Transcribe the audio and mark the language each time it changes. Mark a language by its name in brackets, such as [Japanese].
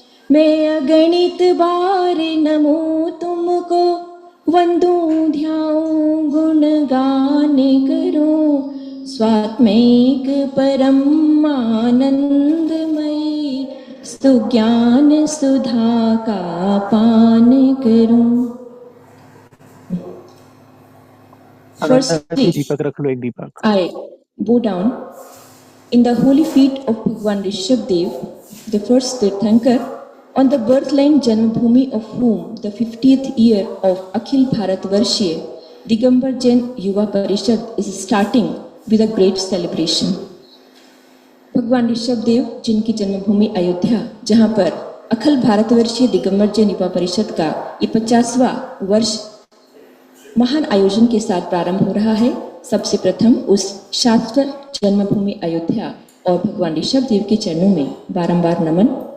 [Hindi] मैं अगणित बार नमो तुमको, वंदूं ध्याऊं गुण गान करूं, स्वात्मैक परम आनंदमयी, सुज्ञान सुधा का पान करूं। [English] Firstly, I bow down in the holy feet of Bhagwan Rishabhdev, the first Tirthankar, on the birthline Janmabhoomi of whom the 50th year of Akhil Bharatvarshiya Digambar Jain Yuva Parishad is starting with a great celebration. [Hindi] भगवान ऋषभदेव जिनकी जन्मभूमि अयोध्या, जहाँ पर अखिल भारतवर्षीय दिगंबर जैन युवा परिषद का ये 50वां वर्ष महान आयोजन के साथ प्रारंभ हो रहा है। सबसे प्रथम उस शाश्वत जन्मभूमि अयोध्या और भगवान ऋषभदेव के चरणों में बारंबार नमन।